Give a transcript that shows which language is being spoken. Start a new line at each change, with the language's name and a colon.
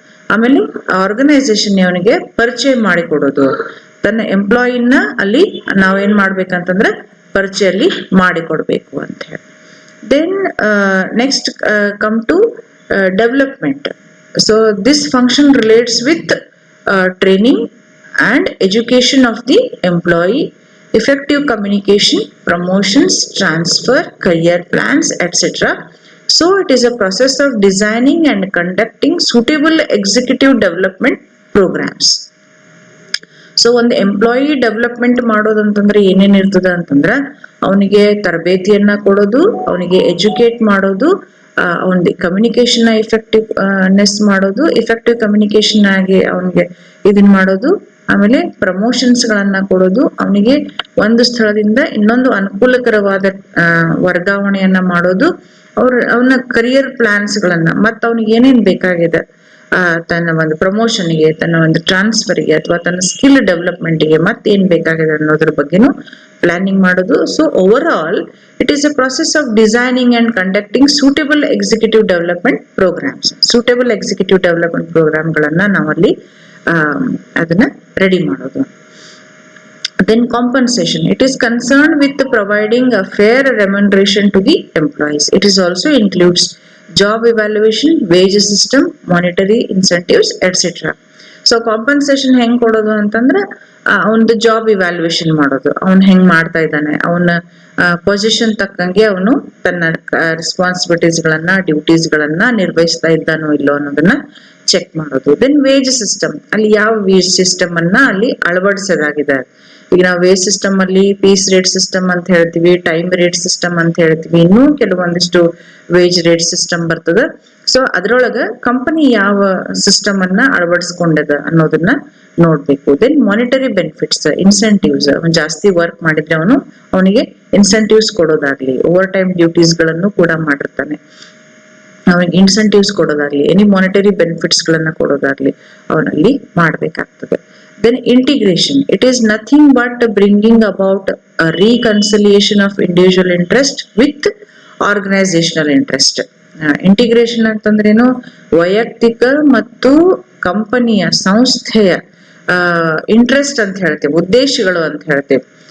Kannada: ಆಮೇಲೆ ಆರ್ಗನೈಸೇಷನ್ ಅವನಿಗೆ ಪರಿಚಯ ಮಾಡಿಕೊಡೋದು, ತನ್ನ ಎಂಪ್ಲಾಯಿನ ಅಲ್ಲಿ ನಾವೇನ್ ಮಾಡ್ಬೇಕಂತಂದ್ರೆ ಪರಿಚಯಲ್ಲಿ ಮಾಡಿಕೊಡ್ಬೇಕು ಅಂತ ಹೇಳಿ.
English: Then next come to development. So this function relates with training and education of the employee, effective communication, promotions, transfer, career plans, etc. So it is a process of designing and conducting suitable executive development programs.
Kannada: So ಒಂದು employee development ಮಾಡೋದಂತಂದ್ರೆ ಏನೇನ್ ಇರ್ತದ ಅಂತಂದ್ರ ಅವನಿಗೆ ತರಬೇತಿಯನ್ನ ಕೊಡೋದು, ಅವನಿಗೆ educate ಮಾಡೋದು, ಅವನಿಗೆ communication effectiveness ಮಾಡೋದು, ಎಫೆಕ್ಟಿವ್ ಕಮ್ಯುನಿಕೇಶನ್ ಆಗಿ ಅವನಿಗೆ ಇದನ್ ಮಾಡೋದು, ಆಮೇಲೆ ಪ್ರಮೋಷನ್ಸ್ ಗಳನ್ನ ಕೊಡೋದು, ಅವನಿಗೆ ಒಂದು ಸ್ಥಳದಿಂದ ಇನ್ನೊಂದು ಅನುಕೂಲಕರವಾದ ವರ್ಗಾವಣೆಯನ್ನ ಮಾಡೋದು, ಅವನ ಕರಿಯರ್ ಪ್ಲಾನ್ಸ್ ಗಳನ್ನ, ಮತ್ತ ಅವನಿಗೆ ಏನೇನ್ ಬೇಕಾಗಿದೆ ತನ್ನ ಒಂದು ಪ್ರಮೋಷನ್ಗೆ, ತನ್ನ ಒಂದು ಟ್ರಾನ್ಸ್ಫರ್ಗೆ ಅಥವಾ ತನ್ನ ಸ್ಕಿಲ್ ಡೆವಲಪ್ಮೆಂಟ್ಗೆ ಮತ್ತೇನ್ ಬೇಕಾಗಿದೆ ಅನ್ನೋದ್ರ ಬಗ್ಗೆನು ಪ್ಲಾನಿಂಗ್ ಮಾಡೋದು.
English: So overall it is a process of designing and conducting suitable executive development programs.
Kannada: Suitable executive development ಪ್ರೋಗ್ರಾಮ್ಗಳನ್ನ ನಾವಲ್ಲಿ ಅದನ್ನ ರೆಡಿ ಮಾಡೋದು.
English: Then compensation, it is concerned with providing a fair remuneration to the employees. It is also includes job evaluation, wage system, monetary incentives, etc.
Kannada: So compensation ಹೆಂಗ್ ಕೊಡೋದು ಅಂತಂದ್ರೆ ಅವನದು job evaluation ಮಾಡೋದು, ಅವನ್ ಹೆಂಗ್ ಮಾಡ್ತಾ ಇದ್ದಾನೆ, ಅವನ ಪೊಸಿಷನ್ ತಕ್ಕಂಗೆ ಅವನು ತನ್ನ ರೆಸ್ಪಾನ್ಸಿಬಿಲಿಟೀಸ್ ಗಳನ್ನ ಡ್ಯೂಟೀಸ್ ಗಳನ್ನ ನಿರ್ವಹಿಸ್ತಾ ಇದ್ದಾನೋ ಇಲ್ಲೋ ಅನ್ನೋದನ್ನ ಚೆಕ್ ಮಾಡೋದು. ದೆನ್ ವೇಜ್ ಸಿಸ್ಟಮ್, ಅಲ್ಲಿ ಯಾವ ವೇಜ್ ಸಿಸ್ಟಮ್ ಅನ್ನ ಅಲ್ಲಿ ಅಳವಡಿಸೋದಾಗಿದೆ. ಈಗ ನಾವು ವೇಜ್ ಸಿಸ್ಟಮ್ ಅಲ್ಲಿ ಪೀಸ್ ರೇಟ್ ಸಿಸ್ಟಮ್ ಅಂತ ಹೇಳ್ತೀವಿ, ಟೈಮ್ ರೇಟ್ ಸಿಸ್ಟಮ್ ಅಂತ ಹೇಳ್ತೀವಿ, ಇನ್ನೂ ಕೆಲವೊಂದಿಷ್ಟು ವೇಜ್ ರೇಟ್ ಸಿಸ್ಟಮ್ ಬರ್ತದೆ. ಸೊ ಅದ್ರೊಳಗ ಕಂಪನಿ ಯಾವ ಸಿಸ್ಟಮ್ ಅನ್ನ ಅಳವಡಿಸ್ಕೊಂಡದ ಅನ್ನೋದನ್ನ ನೋಡ್ಬೇಕು. ದೆನ್ ಮಾನಿಟರಿ ಬೆನಿಫಿಟ್ಸ್, ಇನ್ಸೆಂಟಿವ್ಸ್, ಅವನು ಜಾಸ್ತಿ ವರ್ಕ್ ಮಾಡಿದ್ರೆ ಅವನಿಗೆ ಇನ್ಸೆಂಟಿವ್ಸ್ ಕೊಡೋದಾಗ್ಲಿ, ಓವರ್ ಟೈಮ್ ಡ್ಯೂಟೀಸ್ ಗಳನ್ನು ಕೂಡ ಮಾಡಿರ್ತಾನೆ, ಅವನಿಗೆ ಇನ್ಸೆಂಟಿವ್ಸ್ ಕೊಡೋದಾಗ್ಲಿ, ಎನಿ ಮಾನಿಟರಿ ಬೆನಿಫಿಟ್ಸ್ ಗಳನ್ನ ಕೊಡೋದಾಗ್ಲಿ ಅವನಲ್ಲಿ ಮಾಡ್ಬೇಕಾಗ್ತದೆ.
English: Then integration, it is nothing but bringing about a reconciliation of individual interest with organizational interest.
Kannada: Integration ಅಂತಂದ್ರೇನು, ವೈಯಕ್ತಿಕ ಮತ್ತು ಕಂಪನಿಯ ಸಂಸ್ಥೆಯ ಇಂಟ್ರೆಸ್ಟ್ ಅಂತ ಹೇಳ್ತೇವೆ, ಉದ್ದೇಶಗಳು ಅಂತ ಹೇಳ್ತೇವೆ.